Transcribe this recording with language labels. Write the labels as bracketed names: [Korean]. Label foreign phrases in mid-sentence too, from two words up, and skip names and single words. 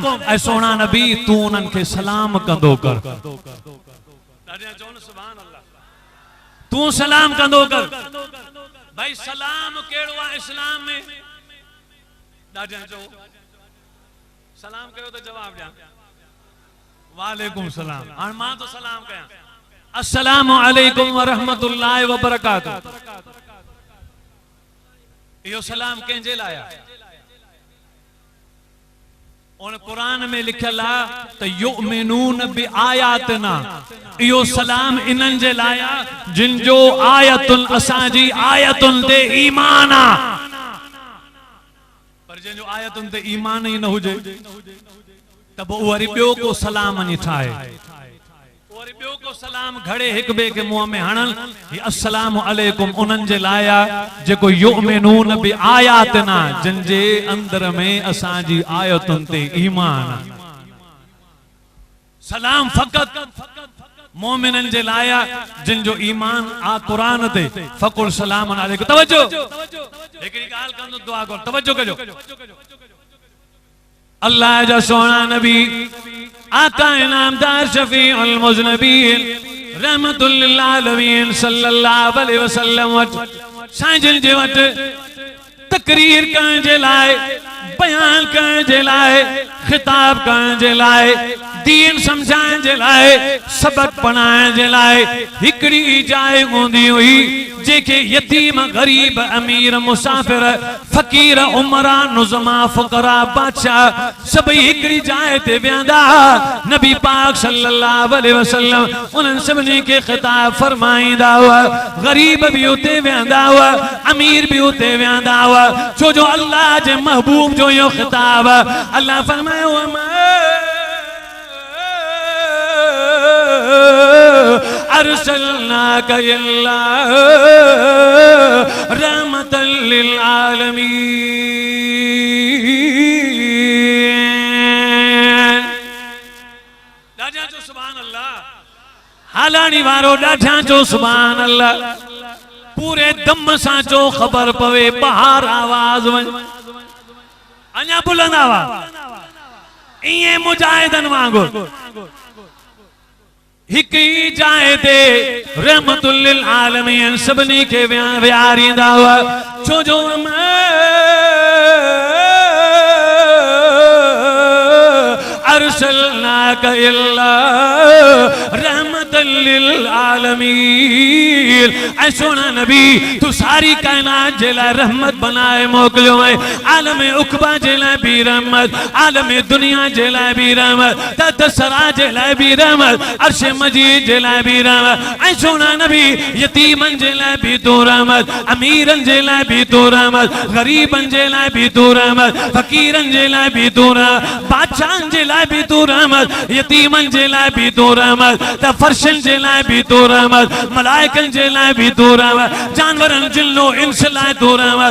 [Sindhi] ऐं सोना नबी तू उन्हनि खे सलाम कंदो कर तू सलाम कंदो कर। भाई सलाम केड़ो आ इस्लाम में ॾाढा चओ सलाम कयो तो जवाब ॾियां [Arabic] وعليكم السلام. [Sindhi] هاڻي مان تو سلام ڪيان [Arabic] السلام عليكم ورحمة الله وبركاته. [Sindhi] इहो सलाम कंहिंजे लाइ आहे? उन कुरान में लिखियल आहे त [Arabic] يؤمنون بآياتنا. [Sindhi] इहो सलाम इन्हनि जे लाइ आहे जिन जो आयतुन असांजी आयतुन ते ईमान आहे। पर जिन जो आयतुन ते ईमान ई न हुजे त पोइ वरी ॿियो को सलाम वञी ठाहे वरी ॿियो को सलाम घड़े हिक ॿिए के मुंहं में हणन ही [Arabic] السلام عليكم [Sindhi] उन्हनि जे लाइ आहे जेको [Arabic] يؤمنون بآياتنا [Sindhi] जिन जे अंदर में असांजी आयतुनि ते ईमान आहे। सलाम फ़क़त मोमिनन जे लाइ जिन जो ईमान आ कुरान ते [Arabic] فقل سلام عليكم. [Sindhi] तवज्जो हिकड़ी गाल कंदो दुआ कर तवज्जो कजो। अल्लाह जा सोना नबी आका इनामदार [Arabic] شفيع المذنبين رحمة للعالمين صلى الله عليه وسلم [Sindhi] वट साईं जिन जे वट तकरीर करण जे लाइ बयान करण जे लाइ खिताब करण जे लाइ दीन समझाइण जे लाइ सबक पढ़ाइण जे लाइ हिकड़ी जाइ हूंदी हुई जेके यतीम गरीब अमीर मुसाफिर फकीर उमरा नुज़मा फुकरा बादशाह सभई हिकड़ी जाइ ते वेंदा। नबी पाक [Arabic] صلى الله عليه وسلم [Sindhi] उन्हनि सभिनी खे खिताब फरमाईंदा हुआ। गरीब भी उते वेंदा हुआ अमीर भी उते वेंदा हुआ छो जो अल्लाह जे महबूब जो यो खिताब अल्लाह फरमायो [Arabic] أرسلناك إلا رحمة للعالمين. [Sindhi] ॾाढा जो [Arabic] سبحان الله [Sindhi] हालानी वारो ॾाढा जो [Arabic] سبحان الله [Sindhi] पूरे दम सां जो ख़बर पवे बाहर आवाज वन अञा बुलंद आवाज इए मुजाहिदन वांगुर हिक ही जाए ते [Arabic] رحمة للعالمين [Sindhi] सभिनी खे विहारींदा हुआ छो जो [Arabic] أرسلناك إلا رحمة للعالمين. [Sindhi] ऐ सोना नबी तू सारी कायनात जे लाइ रहमत बनाए मोकिलियो है। आलम उकबा जे लाइ भी रहमत आलम दुनिया जे लाइ भी रहमत तसरा जे लाइ भी रहमत अर्श मजीद जे लाइ भी रहमत। ऐ सोना नबी यतीमन जे लाइ भी तू रहमत अमीरन जे लाइ भी तू रहमत गरीबन जे लाइ भी तू रहमत फकीरन जे लाइ भी तू रहमत बादशाहन जे लाइ भी तू रहमत यतीमन जे लाइ भी तू रहमत त फर्शन जे लाइ भी तू रहमत मलाइकन जे लाइ भी तू रहमत जानवरन जिन्नो इंस लाइ तू रहमत।